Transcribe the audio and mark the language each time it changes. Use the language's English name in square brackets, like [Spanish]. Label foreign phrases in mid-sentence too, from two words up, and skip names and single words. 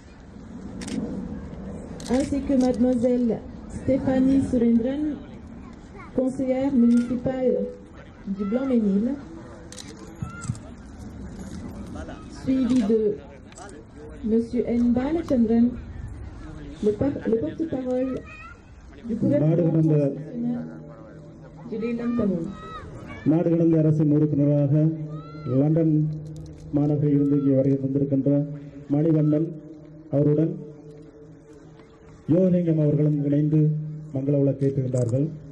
[French] ainsi que Mademoiselle Stéphanie Surendran, conseillère municipale du Blanc-Ménil, suivi de Monsieur N. Balachandran, le porte-parole du gouvernement national de l'Elam Tamoul. [Tamil] நாடு கடந்த அரசின் உறுப்பினராக லண்டன் மாநகரில் இருந்து இங்கே வரை வந்திருக்கின்ற மணிவண்ணன் அவருடன் யோகலிங்கம் அவர்களும் இணைந்து மங்கள விளக்கேற்றுகின்றார்கள்.